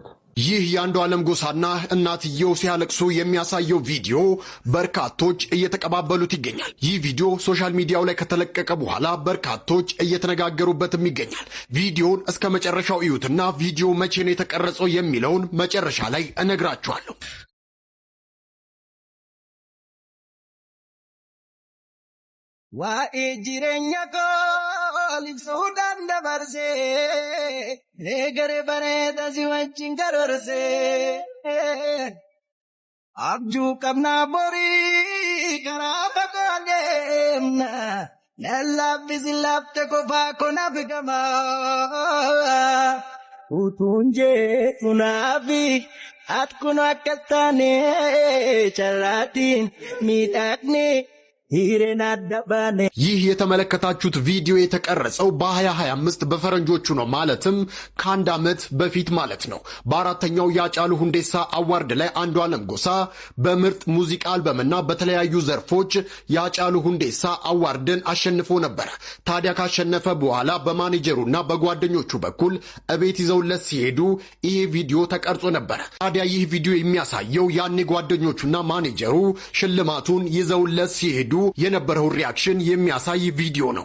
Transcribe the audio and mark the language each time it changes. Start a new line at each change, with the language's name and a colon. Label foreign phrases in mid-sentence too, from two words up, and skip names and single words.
Amharic: ይህ የአንዱዓለም ጎሳና እናትየው ሲያለቅሱ የሚያሳየው ቪዲዮ በርካቶች እየተቀባበሉት ይገኛል። ይህ ቪዲዮ
English: social media
Amharic: ላይ ከተለቀቀ በኋላ በርካቶች እየተነጋገሩበትም ይገኛል። ቪዲዮውን እስከ መጨረሻው እዩትና ቪዲዮ መቼ ነው የተቀረጸው የሚለውን መጨረሻ ላይ እነግራችኋለሁ።
Oromo: Waa'ee jireenya koo ibsuudhaan dabarsee eegare bareeda si wajjin karoorsee abjuu qabnaa borii karaa fagoo deemna lallaaffisi laafte qofaa konaaf gamaa utuun jedhu naafi ati kun akka taane carraatiin miidhagni
Amharic: ይህ የተመለከታችሁት ቪዲዮ የተቀረጸው በ2025 በፈረንጆቹ ነው። ማለትም ከ1 አመት በፊት ማለት ነው። በአራተኛው የሃጫሉ ሁንዴሳ አዋርድ ላይ አንዱዓለም ጎሳ በምርጥ ሙዚቃ አልበምና በተለያዩ ዘርፎች የሃጫሉ ሁንዴሳ አዋርድን አሸንፎ ነበር። ታዲያ ካሸነፈ በኋላ በማኔጀሩና በጓደኞቹ በኩል እቤት ይዘውለት ሲሄዱ ይሄ ቪዲዮ ተቀርጾ ነበር። ታዲያ ይህ ቪዲዮ የሚያሳየው ያኔ ጓደኞቹና ማኔጀሩ ሽልማቱን ይዘውለት ሲሄዱ የነበረው ሪአክሽን የሚያሳይ ቪዲዮ ነው።